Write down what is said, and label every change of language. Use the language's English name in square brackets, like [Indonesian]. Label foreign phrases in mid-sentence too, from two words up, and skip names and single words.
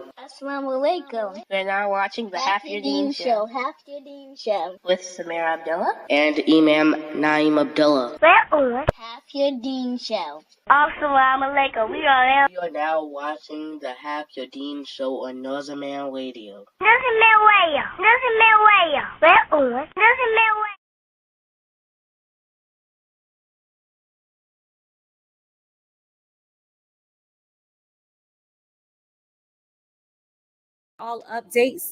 [Arabic] السلام عليكم. [English] We're now watching the Half Your Deen Show. Half Your Deen Show. With Samirah Abdullah. And Imam Naeem Abdullah. We're on Half Your Deen Show. [Arabic] السلام عليكم. [English] We are now watching the Half Your Deen Show on Northern Radio. We're on all updates.